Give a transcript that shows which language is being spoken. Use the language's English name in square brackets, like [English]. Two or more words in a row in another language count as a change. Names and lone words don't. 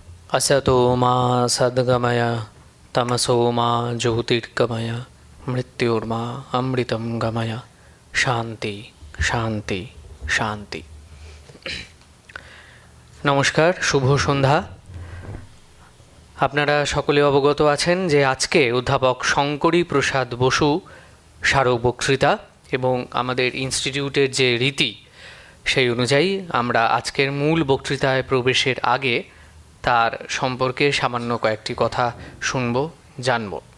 [Sanskrit] असतो मा सद्गमय तमसो मा ज्योतिर्गमय मृत्योर्मा अमृतं गमय শান্তি শান্তি শান্তি। [Bangla] নমস্কার, শুভ সন্ধ্যা। আপনারা সকলে অবগত আছেন যে আজকে অধ্যাপক শঙ্করী প্রসাদ বসু স্মারক বক্তৃতা এবং আমাদের ইনস্টিটিউটের যে রীতি সেই অনুযায়ী আমরা আজকের মূল বক্তৃতায় প্রবেশের আগে তার সম্পর্কে সামান্য কয়েকটি কথা শুনব, জানব।